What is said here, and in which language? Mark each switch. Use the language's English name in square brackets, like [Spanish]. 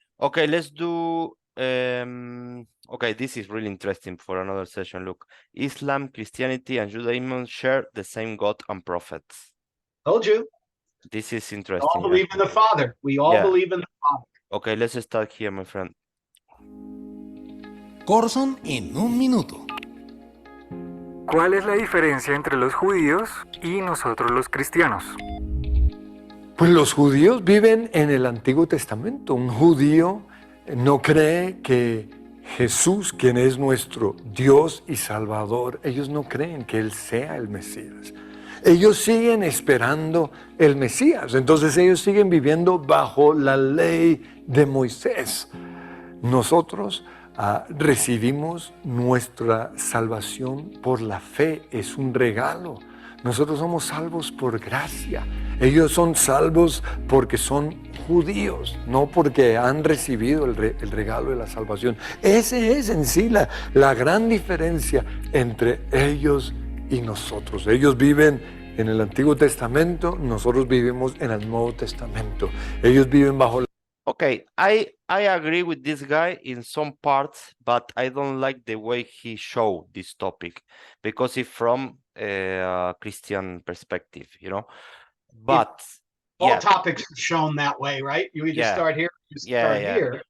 [English] Okay, let's do okay, this is really interesting for another session. Look, Islam, Christianity, and Judaism share the same God and prophets. Told you. This is We interesting. all believe in the Father. We all believe in the Father. Okay, let's start here, my friend. [Spanish] Corson en un minuto. ¿Cuál es la diferencia entre los judíos y nosotros los cristianos? Pues los judíos viven en el Antiguo Testamento. Un judío no cree que Jesús, quien es nuestro Dios y Salvador, ellos no creen que Él sea el Mesías. Ellos siguen esperando el Mesías. Entonces ellos siguen viviendo bajo la ley de Moisés. Nosotros recibimos nuestra salvación por la fe. Es un regalo. Nosotros somos salvos por gracia. Ellos son salvos porque son judíos, no porque han recibido el regalo de la salvación. Ese es en sí la gran diferencia entre ellos y nosotros. Ellos viven en el Antiguo Testamento, nosotros vivimos en el Nuevo Testamento. Ellos viven bajo la... [English] Okay, I agree with this guy in some parts, but I don't like the way he showed this topic because it's from a Christian perspective, But all topics are shown that way, right? You either start here, here.